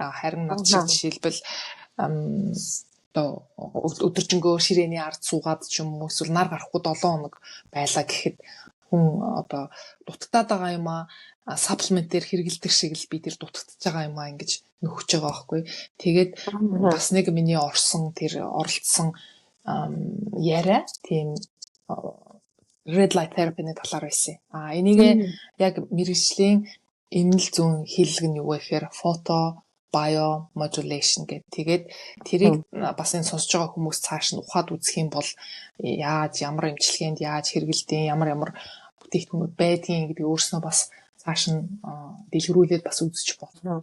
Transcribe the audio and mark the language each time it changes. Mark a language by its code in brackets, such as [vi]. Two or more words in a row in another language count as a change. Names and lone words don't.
[mn] Харин над шиг жишээлбэл одоо өдөржингөө ширээний ард суугаад ч юм уу эсвэл нар гарахгүй 7 хоног байлаа гэхэд хүн одоо дутагдаад байгаа юм саплементээр хэрэгэлдэг шиг л би тэр дутагдж байгаа юм ингэж нөхөж байгаа байхгүй. Тэгээд бас нэг миний орсон тэр оролцсон яриа тийм [en] red light therapy- [mn] ны талаар байсан. Энийг яг мэргэжлийн эмнэл зүүн хэллэг нь юу гэхээр [en] photo biomodulation [mn] гэдэг. Тэгээд тэрийг бас энэ сонсож байгаа хүмүүс цааш нь ухаад үзэх юм бол ямар эмчилгээнд яаж хэрэгэлдэг, ямар бүтээгдэхүүнүүд байдгийг гэдэг өөрснөө бас цааш нь дэлгэрүүлээд бас үзэж болно.